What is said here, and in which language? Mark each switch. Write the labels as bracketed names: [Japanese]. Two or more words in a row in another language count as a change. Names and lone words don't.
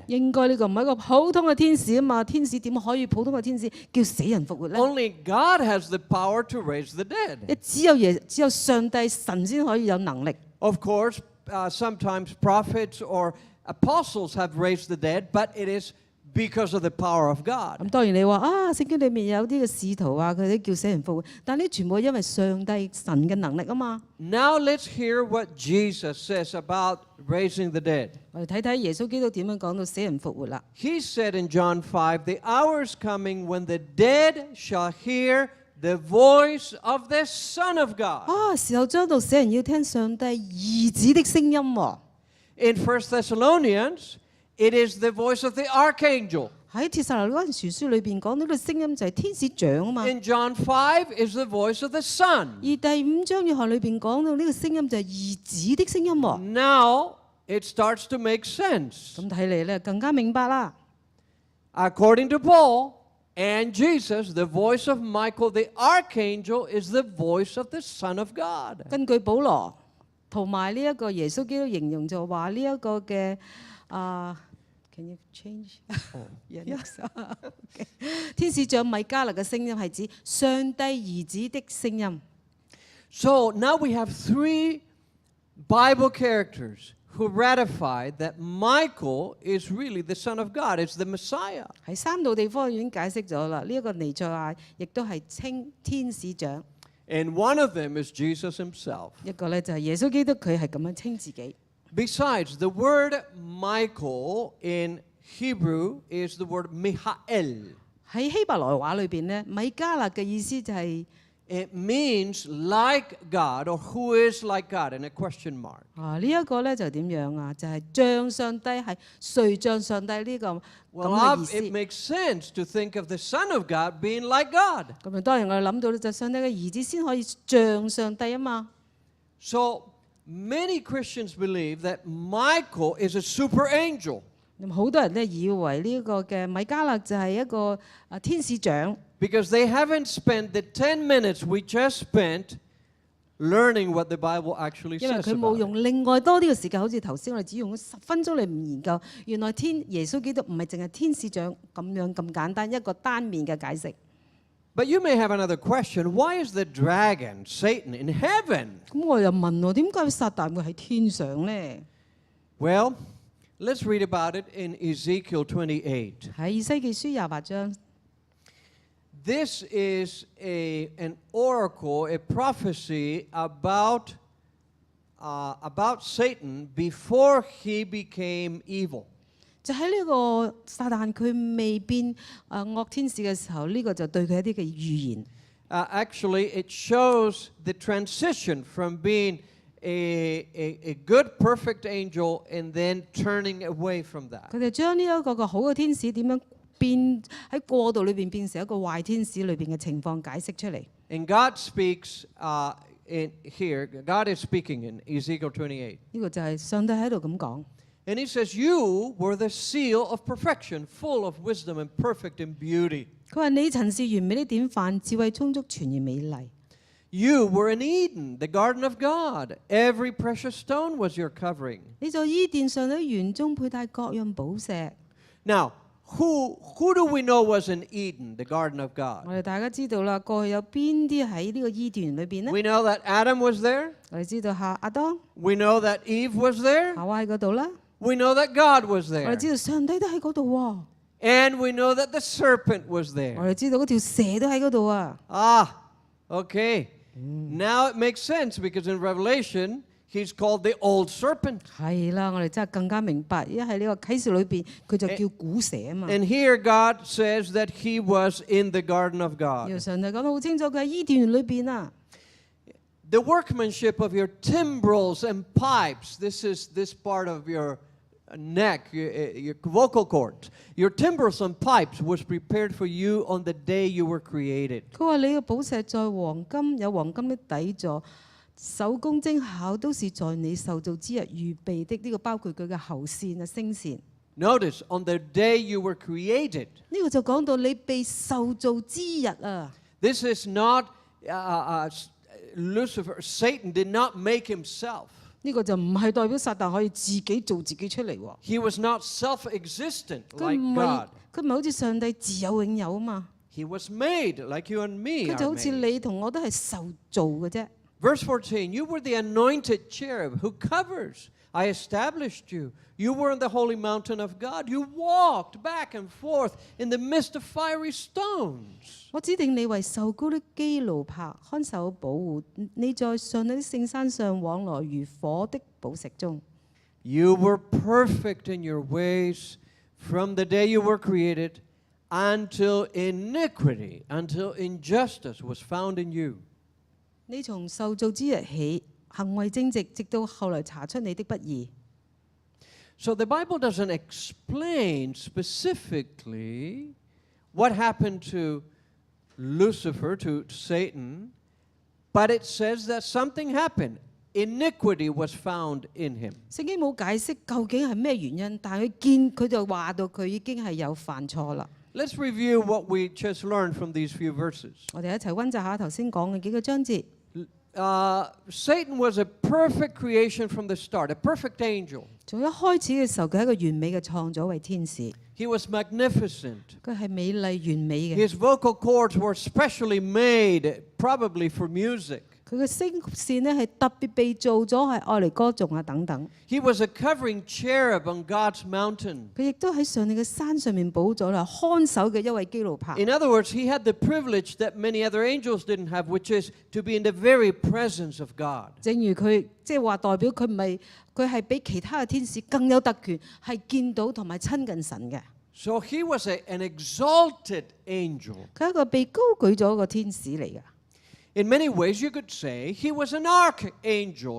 [Cantonese] 應該呢個唔係一個普通嘅天使啊嘛，天使點可以普通嘅天使叫死人復活咧？ [English] Only God has the power to raise the dead. [Cantonese] 只有上帝神先可以有能力。 [English] Of course, sometimes prophets or apostles have raised the dead, but it is because of the power of God. [Cantonese] 咁當然你話啊，聖經裏面有啲嘅使徒啊，佢哋叫死人復活，但呢全部因為上帝神嘅能力啊嘛。 [English] Now let's hear what Jesus says about raising the dead. [Cantonese] 我哋睇睇耶穌基督點樣講到死人復活啦。 [English] He said in John 5, The hour is coming when the dead shall hear the voice of the Son of God. [Cantonese] 啊，時候將到死人要聽上帝兒子的聲音喎。 [English] In 1 Thessalonians, it is the voice of the archangel. [Cantonese] 喺帖撒羅尼迦前書裏邊講到呢個聲音就係天使長啊嘛。 [English] In John 5 is the voice of the Son. [Cantonese] 而第5章約翰裏邊講到呢個聲音就係兒子的聲音喎。 [English] Now it starts to make sense. [Cantonese] 咁睇嚟咧更加明白啦。 [English] According to Paul and Jesus, the voice of Michael the archangel is the voice of the Son of God. [Cantonese] 根據保羅同埋呢一個耶穌基督形容就話呢一個嘅 [English] can you change？ Yes. Okay. [Cantonese] 天使長米迦勒嘅聲音係指上帝兒子的聲音。 [English] So now we have 3 Bible characters who ratify that Michael is really the Son of God. It's the Messiah. [Cantonese] 喺3度地方已經解釋咗啦，呢一個彌賽亞亦都係稱天使長。 [English] And one of them is Jesus himself. [Cantonese] 一個咧就係耶穌基督，佢係咁樣稱自己。 [English] Besides, the word Michael in Hebrew is the word Michael. [Cantonese] 喺希伯來話裏邊咧，米迦勒嘅意思就係 [English] It means like God or who is like God in a question mark. [Cantonese] 呢一個咧就點樣啊？就係像上帝係誰像上帝呢個咁 [English] Well, [Cantonese] 嘅意思。 [English] it makes sense to think of the Son of God being like God. [Cantonese] 咁啊，當然我哋諗到咧，就上帝嘅兒子先可以像上帝啊嘛。 [English] So many Christians believe that Michael is a super angel. [Cantonese] 咁好多人咧以為呢個嘅米迦勒就係一個天使長。 [English] Because they haven't spent the 10 minutes we just spent learning what the Bible actually [Cantonese] 因為 [English] says [Cantonese] 佢冇 [English] about it. [Cantonese] 用另外多啲嘅時間，好似頭先我哋只用咗10分鐘嚟研究，原來耶穌基督唔係淨係天使長咁樣咁簡單一個單面嘅解釋。 [English] But you may have another question. Why is the dragon, Satan, in heaven? [Cantonese] 咁我又問喎，點解撒旦會喺天上咧？ [English] Well, let's read about it in Ezekiel 28. [Cantonese] 喺以西結書28章。 [English] This is an oracle, a prophecy about Satan before he became evil. [Cantonese] 就喺呢個撒旦佢未變惡天使嘅時候，呢個就對佢一啲嘅預言。 [English] Actually, it shows the transition from being a good, perfect angel and then turning away from that. [Cantonese] 佢哋將呢一個嘅好嘅天使點樣變喺過渡裏邊變成一個壞天使裏邊嘅情況解釋出嚟。 [English] And God speaks in here. God is speaking in Ezekiel 28. [Cantonese] 呢個就係上帝喺度咁講。 [English] And he says, "You were the seal of perfection, full of wisdom and perfect in beauty." [Cantonese] 佢話你曾是完美的典範，智慧充足，全然美麗。 [English] You were in Eden, the garden of God. Every precious stone was your covering. [Cantonese] 你在伊甸上喺園中佩戴各樣寶石。 [English] Now, who do we know was in Eden, the garden of [Cantonese] 我 [English] God? [Cantonese] 哋大家知道啦，過去有邊啲喺呢個伊甸園裏邊呢？ [English] We know that Adam was there. [Cantonese] 我哋知道亞當、 [English] We know that Eve was there. [Cantonese] 夏娃喺嗰度啦。 [English] We know that God was [Cantonese] 我哋 [English] there. [Cantonese] 知道上帝都喺嗰度喎。 [English] And we know that the serpent was [Cantonese] 我 [English] there. [Cantonese] 哋知道嗰條蛇都喺嗰度啊。 [English] Okay. Now it makes sense because in Revelation, he's called the old serpent. [Cantonese] 係啦，我哋真係更加明白，因為喺呢個啟示裏邊，佢就叫古蛇啊嘛。 [English] And here God says that he was in the garden of [Cantonese] 呢 [English] God. [Cantonese] 個上帝講得好清楚，佢喺伊甸園裏邊啊。 [English] The workmanship of your timbrels and pipes, this is this part of your neck, your vocal cords. Your timbrels and pipes was prepared for you on the day you were created. [Cantonese] 佢話你嘅寶石在黃金，有黃金的底座，手工精巧，都是在你受造之日預備的。呢個包括佢嘅喉線啊、聲線。 [English] Notice, on the day you were created. [Cantonese] 呢個就講到你被受造之日啊。 [English] This is not Lucifer. Satan did not make himself. [Cantonese] 呢個就唔係代表撒旦可以自己做自己出嚟喎。 [English] He was not self-existent [Cantonese] 佢 [English] like [Cantonese] 唔係 [English] God. [Cantonese] 佢唔係好似上帝自有永有啊嘛。 [English] He was made like you and me [Cantonese] 佢就 [English] are [Cantonese] 好似 [English] made. [Cantonese] 你同我都係受造嘅啫。 [English] Verse 14, you were the anointed cherub who covers. I established you. You were in the holy mountain of God. You walked back and forth in the midst of fiery stones. [Cantonese] 我指定你為受膏的基路伯，看守保護。你在上帝的聖山上往來如火的寶石中。 [English] You were perfect in your ways from the day you were created until iniquity, until injustice was found in you. [Cantonese] 你從受造之日起，行為正直，直到後來查出你的不義。 [English] So the Bible doesn't explain specifically what happened to Lucifer, to Satan, but it says that something happened. Iniquity was found in him. [Cantonese] 聖經冇解釋究竟係咩原因，但係佢就話到佢已經係有犯錯啦。 [English] Let's review what we just learned from these few verses. [Cantonese] 我哋一齊溫習下頭先講嘅幾個章節。 [English] Satan was a perfect creation from the start, a perfect angel. [Cantonese] 從一開始嘅時候，佢係一個完美嘅創造為天使， [English] He was magnificent. [Cantonese] 佢係美麗完美嘅。 [English] His vocal cords were specially made, probably for music. [Cantonese] 佢嘅聲線咧係特別被做咗係愛嚟歌頌啊等等。 [English] He was a covering cherub on God's mountain. [Cantonese] 佢亦都喺上帝嘅山上面補咗啦，看守嘅一位基路伯。 [English] In other words, he had the privilege that many other angels didn't have, which is to be in the very presence of God. [Cantonese] 正如佢即係話代表佢唔係佢係比其他嘅天使更有特權，係見到同埋親近神嘅。 [English] So he was an exalted angel. [Cantonese] 佢係一個被高舉咗嘅天使嚟嘅。 [English] In many ways, you could say he was an archangel.